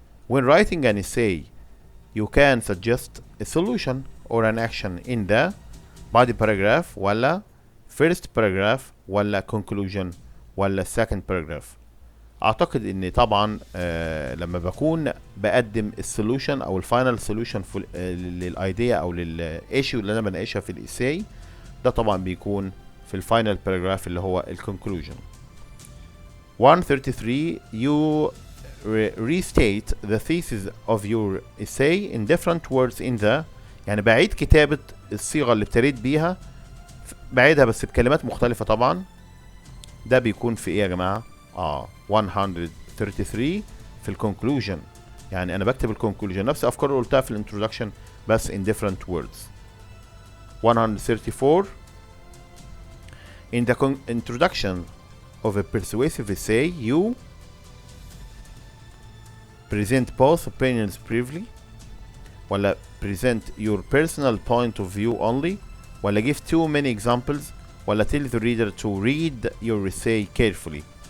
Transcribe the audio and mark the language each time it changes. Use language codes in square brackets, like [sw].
[en] When writing an essay, you can suggest a solution or an action in the body paragraph ولا first paragraph ولا conclusion ولا second paragraph. [ar] اعتقد ان طبعا لما بكون بقدم السولوشن او الفاينل سولوشن للايديا او للايشيو اللي انا بناقشها في الاساي ده طبعا بيكون في الفاينل باراجراف اللي هو الكونكلوجن. [en] 133 you restate the thesis of your essay in different words in the [ar] يعني بعيد كتابة الصيغة اللي ابتديت بيها بعيدها بس بكلمات مختلفة. طبعا ده بيكون في ايه يا جماعة 133 في الكونكلوجن. يعني انا بكتب الكونكلوجن نفس افكار اللي قلتها في الانترودكشن بس [en] in different words. 134 in the introduction of a persuasive essay you present both opinions briefly ولا present your personal point of view only ولا give too many examples ولا tell the reader to read your essay carefully.